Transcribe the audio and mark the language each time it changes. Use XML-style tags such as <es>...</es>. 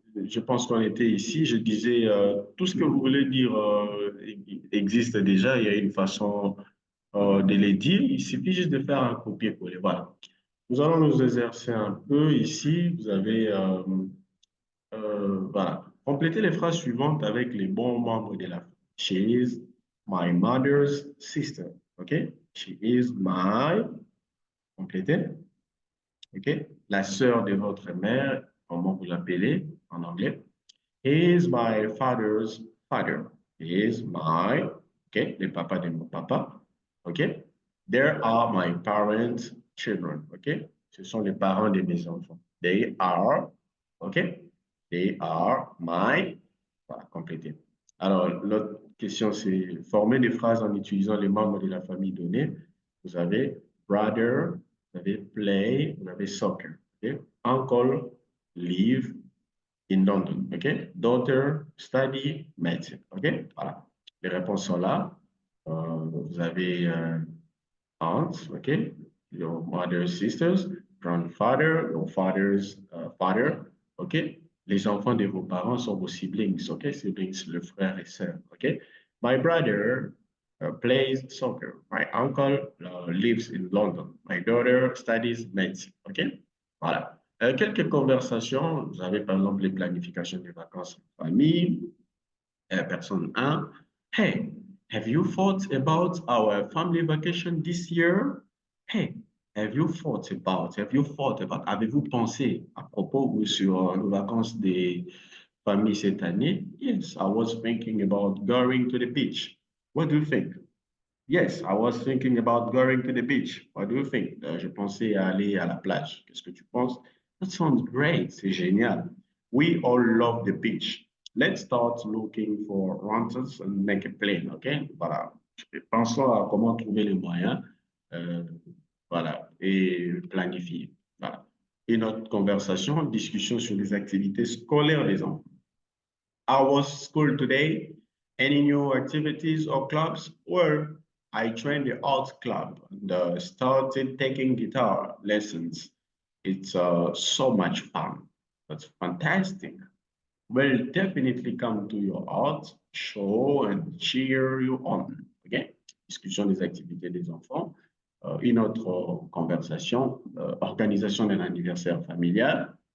<fr>Je pense qu'on était ici. Je disais, tout ce que vous voulez dire existe déjà. Il y a une façon de les dire. Il suffit juste de faire un copier-coller. Voilà. Nous allons nous exercer un peu ici. Vous avez, voilà. Complétez les phrases suivantes avec les bons membres de la famille.</fr> <en>She is my mother's sister. OK? She is my. Complétez. OK?</en> <fr>La sœur de votre mère, comment vous l'appelez en anglais?</fr> <en>He is my father's father. He is my, OK?</en> <fr>Le papa de mon papa. OK?</fr> <en>There are my parents' children. OK?</en> <fr>Ce sont les parents de mes enfants.</fr> <en>They are,</en> <fr>OK?</fr> <en>They are my,</en> <fr>voilà, complété. Alors, l'autre question, c'est former des phrases en utilisant les membres de la famille donnée. Vous avez brother, vous avez play, vous avez soccer.</fr> <en>Okay? Uncle, live in London. Okay?</en> <fr>Daughter, study, medicine. Okay? Voilà. Les réponses sont là. Vous avez aunts, okay?</fr> <en>Your mother's sisters, grandfather, your father's father, okay?</en> <fr>Les enfants de vos parents sont vos siblings, okay? Siblings, le frère et sœur, okay?</fr> <en>My brother plays soccer. My uncle lives in London. My daughter studies medicine, okay?</en> <fr>Voilà. Quelques conversations. Vous avez par exemple les planifications des vacances en famille.</fr> <en>Person 1. Hey, have you thought about our family vacation this year?</en> <fr>Hey, avez-vous pensé à propos ou sur nos vacances des familles cette année?</fr> <en>Yes, I was thinking about going to the beach. What do you think? Yes, I was thinking about going to the beach. What do you think?</en> <fr>Je pensais à aller à la plage. Qu'est-ce que tu penses?</fr> <en>That sounds great.</en> <fr>C'est génial.</fr> <en>We all love the beach. Let's start looking for rentals and make a plan, OK?</en> <fr>Voilà. Pensons à comment trouver les moyens, voilà, et planifier. Voilà. Et notre conversation, discussion sur les activités scolaires des enfants.</fr> <en>How was school today? Any new activities or clubs? Well, I joined the art club and started taking guitar lessons. It's so much fun. That's fantastic. We'll definitely come to your art show and cheer you on. OK?</en> <fr>Discussion des activités des enfants. Une autre conversation, organisation d'un anniversaire familial.</fr>